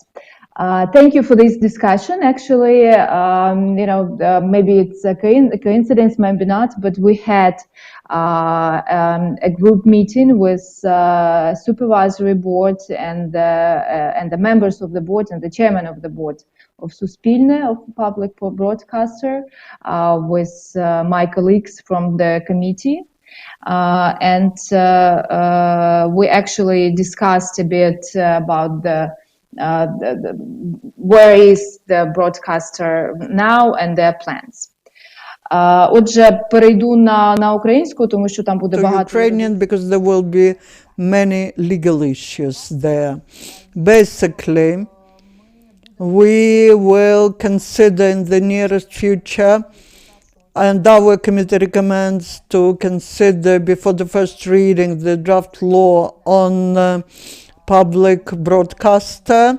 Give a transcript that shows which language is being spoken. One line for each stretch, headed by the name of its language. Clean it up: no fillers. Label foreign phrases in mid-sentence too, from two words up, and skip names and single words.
English: Thank you for this discussion. Actually, maybe it's a coincidence, maybe not, but we had a group meeting with supervisory board and the members of the board and the chairman of the board of Suspilne, of public broadcaster, with my colleagues from the committee. We actually discussed a bit about where is the broadcaster now and their plans.
Ukrainian: Отже, перейду на українську, тому що там буде
English: To
Ukrainian: багато.
English: Ukrainian, because there will be many legal issues there. Basically, we will consider in the nearest future, and our committee recommends to consider before the first reading the draft law on public broadcaster.